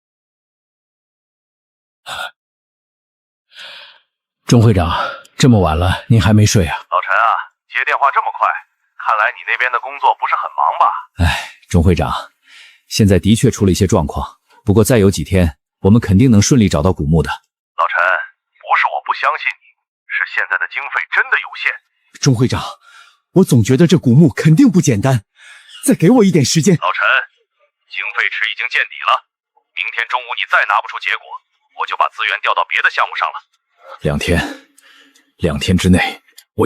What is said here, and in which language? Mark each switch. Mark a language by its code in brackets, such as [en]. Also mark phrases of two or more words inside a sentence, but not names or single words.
[zh] 鐘會長，這麼晚了，您還沒睡啊？老陳啊，接電話這麼快，看來你那邊的工作不是很忙吧？哎，鐘會長，現在的確出了一些狀況，不過再有幾天，我們肯定能順利找到古墓的。老陳，不是我不相信你，是現在的經費真的有限。鐘會長，我總覺得這古墓肯定不簡單。再給我一點時間。老陳，經費池已經見底了，明天中午你再拿不出結果，我就把資源調到別的項目上了。 2天之內，我一定給你答案。